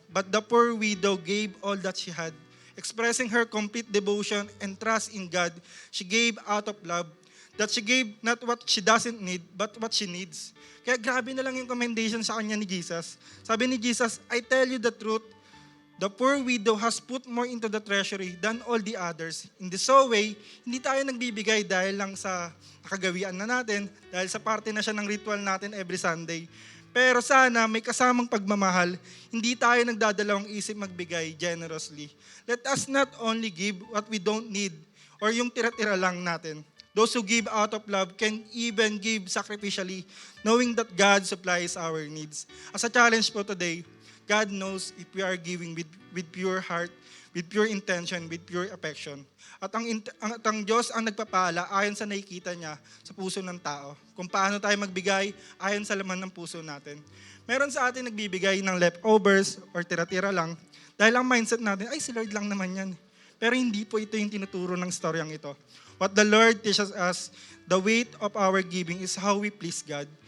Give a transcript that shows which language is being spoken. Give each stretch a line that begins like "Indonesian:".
English: But the poor widow gave all that she had. Expressing her complete devotion and trust in God, she gave out of love, that she gave not what she doesn't need, but what she needs.
Filipino: Kaya grabe na lang yung commendation sa kanya ni Jesus.
English: Sabi ni Jesus, I tell you the truth, the poor widow has put more into the treasury than all the others. In this way,
Filipino: hindi tayo nagbibigay dahil lang sa nakagawian na natin, dahil sa parte na siya ng ritual natin every Sunday. Pero sana may kasamang pagmamahal, hindi tayo nagdadalawang isip magbigay generously.
English: Let us not only give what we don't need or
Filipino: yung tira-tira lang natin.
English: Those who give out of love can even give sacrificially, knowing that God supplies our needs. As a challenge po today, God knows if we are giving with pure heart, with pure intention, with pure affection.
Filipino: At ang Diyos ang nagpapala ayon sa nakikita niya sa puso ng tao. Kung paano tayo magbigay ayon sa laman ng puso natin. Meron sa atin nagbibigay ng leftovers or tira-tira lang dahil ang mindset natin, ay si Lord lang naman yan. Pero hindi po ito yung tinuturo ng storyang ito.
English: What the Lord teaches us, the weight of our giving is how we please God.